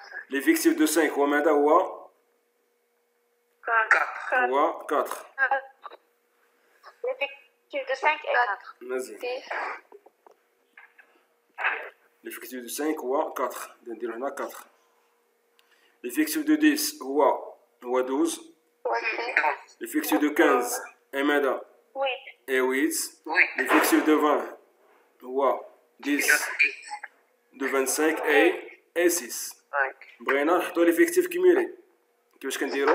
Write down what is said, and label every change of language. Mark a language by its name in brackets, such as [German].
[French] L'effectif de 5 هو ماذا هو 4. L'effectif de 5 est 4. [Arabic] مزيان. [French] l'effectif de 5 هو 4 نديرو هنا 4. l'effectif de 10 هو 12. l'effectif de 15 est ماذا 8. l'effectif de 20 هو 10 de 25 et 6. [Arabic] بغينا نحطو ليفيكتيف كيميلي كيفاش كنديرو؟